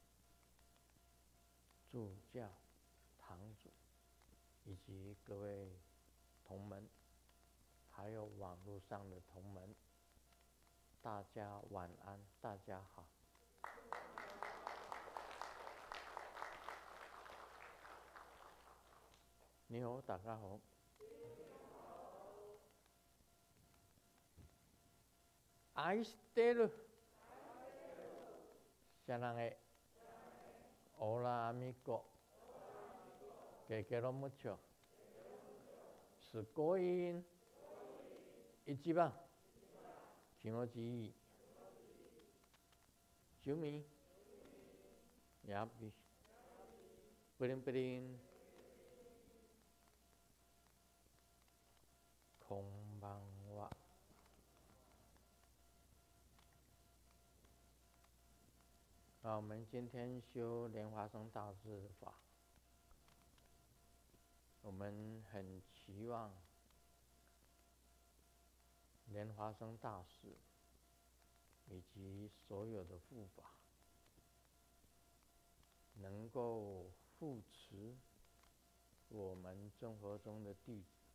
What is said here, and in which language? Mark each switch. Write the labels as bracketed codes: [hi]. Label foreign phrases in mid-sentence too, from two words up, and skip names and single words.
[zh] 助教、堂主，以及各位同门，还有网络上的同门，大家晚安，大家好。你好，大家好。 [ja] 愛してる。 [es] サランエ。Hola amigo. Que quiero mucho. [ja] すごい。一番。気持ちいい。juみ。やび。プリンプリン。こんばんは。 [zh] 我们今天修莲华生大师的法，我们很期望莲华生大师以及所有的护法能够护持我们生活中的弟子